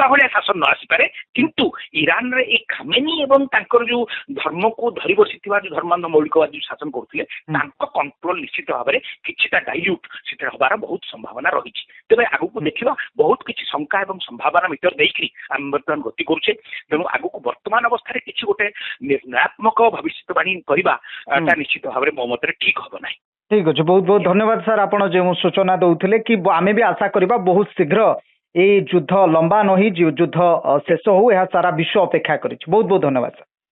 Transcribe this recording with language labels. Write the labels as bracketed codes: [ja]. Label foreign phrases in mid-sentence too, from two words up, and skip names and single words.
[or] ଭଳିଆ ଶାସନ ନ ଆସିପାରେ କିନ୍ତୁ ଇରାନରେ ଏଇ ଖାମେନି ଏବଂ ତାଙ୍କର ଯୋଉ ଧର୍ମକୁ ଧରି ବସିଥିବା ଯୋଉ ଧର୍ମାନ୍ଧ ମୌଳିକବାଦୀ ଯୋଉ ଶାସନ କରୁଥିଲେ ତାଙ୍କ କଣ୍ଟ୍ରୋଲ ନିଶ୍ଚିତ ଭାବରେ କିଛିଟା ଡାଇଲ୍ୟୁଟ ସେଥିରେ ହବାର ବହୁତ ସମ୍ଭାବନା ରହିଛି ତେବେ ଆଗକୁ ଦେଖିବା ବହୁତ କିଛି ଶଙ୍କା ଏବଂ ସମ୍ଭାବନା ଭିତରେ ଦେଇକରି ଆମେ ବର୍ତ୍ତମାନ ଗତି କରୁଛେ ତେଣୁ ଆଗକୁ ବର୍ତ୍ତମାନ ଅବସ୍ଥାରେ କିଛି ଗୋଟେ ନିର୍ଣ୍ଣୟାତ୍ମକ ଭବିଷ୍ୟତବାଣୀ କରିବାଟା ନିଶ୍ଚିତ ଭାବରେ ମୋ ମତରେ ଠିକ ହବ ନାହିଁ ଠିକ୍ ଅଛି ବହୁତ ବହୁତ ଧନ୍ୟବାଦ ସାର୍ ଆପଣ ଯେଉଁ ସୂଚନା ଦଉଥିଲେ କି ଆମେ ବି ଆଶା କରିବା ବହୁତ ଶୀଘ୍ର ଏଇ ଯୁଦ୍ଧ ଲମ୍ବା ନହି ଯୁଦ୍ଧ ଶେଷ ହଉ ଏହା ସାରା ବିଶ୍ୱ ଅପେକ୍ଷା କରିଛି ବହୁତ ବହୁତ ଧନ୍ୟବାଦ ସାର୍